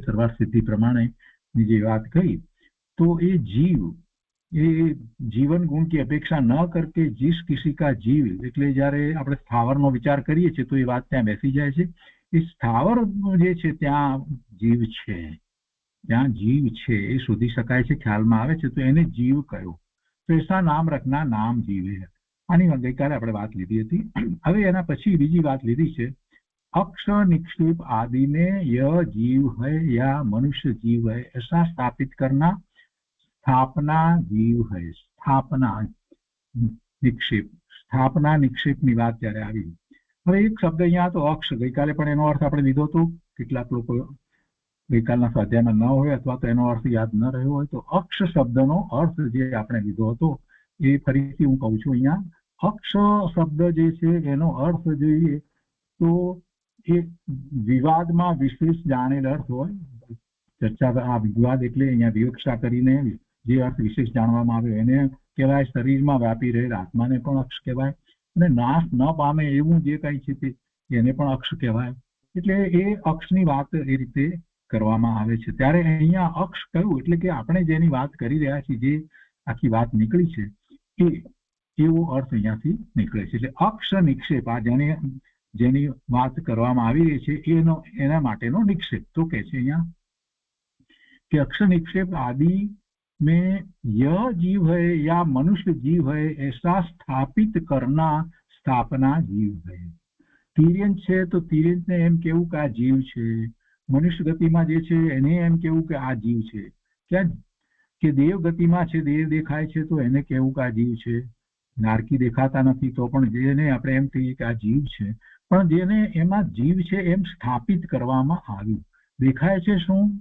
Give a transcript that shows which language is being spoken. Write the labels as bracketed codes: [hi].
[gu] સર્વાર્થ સિદ્ધિ પ્રમાણે જે વાત કહી, તો એ જીવ એ જીવન ગુણ की અપેક્ષા ન કરકે [hi] जिस किसी का जीव, [gu] એટલે જયારે આપણે સ્થાવરનો વિચાર કરીએ છીએ તો એ વાત ત્યાં બેસી જાય છે. એ સ્થાવર જે છે ત્યાં જીવ છે, ત્યાં જીવ છે એ શોધી શકાય છે, ખ્યાલમાં આવે છે, તો એને જીવ કહ્યું. [hi] તો એસા નામ રખના નામ જીવ है. [gu] આની ગઈકાલે આપણે વાત લીધી હતી. હવે એના પછી બીજી વાત લીધી છે, [hi] अक्ष निक्षेप आदि में यह जीव है या मनुष्य जीव है ऐसा स्थापित करना स्थापना जीव है. [gu] स्थापना निक्षेप, સ્થાપના નિક્ષેપની વાત ત્યારે આવી. હવે એક શબ્દ અહીંયા તો અક્ષ, ગઈકાલે પણ એનો અર્થ આપણે લીધો હતો. કેટલાક લોકો ગઈકાલના સ્વાધ્યાયમાં ન હોય અથવા તો એનો અર્થ યાદ ન રહ્યો હોય તો અક્ષ શબ્દનો અર્થ જે આપણે લીધો હતો એ ફરીથી હું કહું છું. અહીંયા અક્ષ શબ્દ જે છે એનો અર્થ જોઈએ તો એ વિવાદમાં વિશેષ જાણેલ અર્થ હોય. ચર્ચા આ વિવાદ એટલે અહીંયા વિવક્ષા કરીને જે અર્થ વિશેષ જાણવામાં આવ્યો એને કહેવાય, શરીરમાં વ્યાપી રહેલ આત્માને પણ અક્ષ કહેવાય, અને નાશ ન પામે એવું જે કઈ છે તે એને પણ અક્ષ કહેવાય. એટલે એ અક્ષની વાત એ રીતે કરવામાં આવે છે. ત્યારે અહીંયા અક્ષ કયું, એટલે કે આપણે જેની વાત કરી રહ્યા છીએ, જે આખી વાત નીકળી છે એ એવો અર્થ અહીંયાથી નીકળે છે. એટલે અક્ષ નિક્ષેપ, આ જેની વાત કરવામાં આવી રહી છે એના માટેનો નિક્ષેપ. તો કે છે અહીંયા [hi] कि अक्षर निक्षेप आदि में यह जीव है या मनुष्य जीव है ऐसा स्थापित करना स्थापना जीव है. [gu] તિર્યંત છે તો તિર્યંતને એમ કેવું કે આ જીવ છે. મનુષ્ય ગતિમાં જે છે એને એમ કેવું કે આ જીવ છે. ક્યાં કે દેવ ગતિમાં છે, દેવ દેખાય છે તો એને કેવું કે આ જીવ છે. નારકી દેખાતા નથી તો પણ જેને આપણે એમ કહીએ કે આ જીવ છે, પણ જેને એમાં જીવ છે એમ સ્થાપિત કરવામાં આવ્યું. દેખાય છે શું?